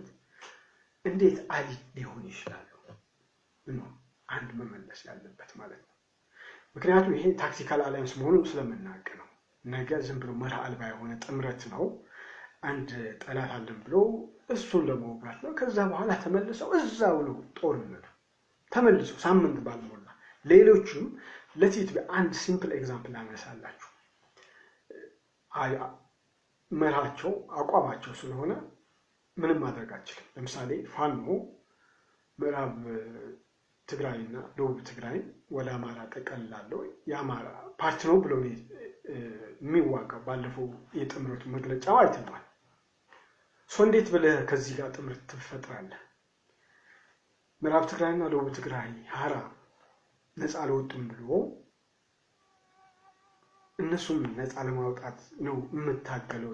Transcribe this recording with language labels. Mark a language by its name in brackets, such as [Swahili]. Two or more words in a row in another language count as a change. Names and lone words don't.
[Amharic] እንዴት አሊ ሊሆን ይችላል ነው አንድ መመለስ ያለበት ማለት ነው። ምክንያቱም ይሄ [English] tactical alliance [Amharic] መሆኑን ስለምናውቅ ነው። ነገ ዝም ብሎ መርህ አልባ የሆነ ጥምረት ነው። አንድ ጠላት አለን ብሎ እሱን ለመውጋት ነው። ከዛ በኋላ ተመልሰው እዛው ነው ጦርነቱ ተመልሰው ሳምንት ባልሞላ ሌሎችም ለቲት አንድ [English] simple example [Amharic] አነሳላችሁ። መርሃቸው አቋማቸው ስለሆነ ምንም ማድረግ አይችልም። ለምሳሌ ፋኖ ምዕራብ ትግራይና ደቡብ ትግራይ ወደ አማራ ጠቀልላለሁ የአማራ ፓርቲ ነው ብሎ የሚዋጋው ባለፈው የጥምረቱ መግለጫው አይተናል። እንዴት ብለህ ከዚህ ጋር ጥምረት ትፈጥራለህ? ምዕራብ ትግራይና ደቡብ ትግራይ ሀራ ነፃ አልወጡም ብሎ እነሱም ነፃ ለማውጣት ነው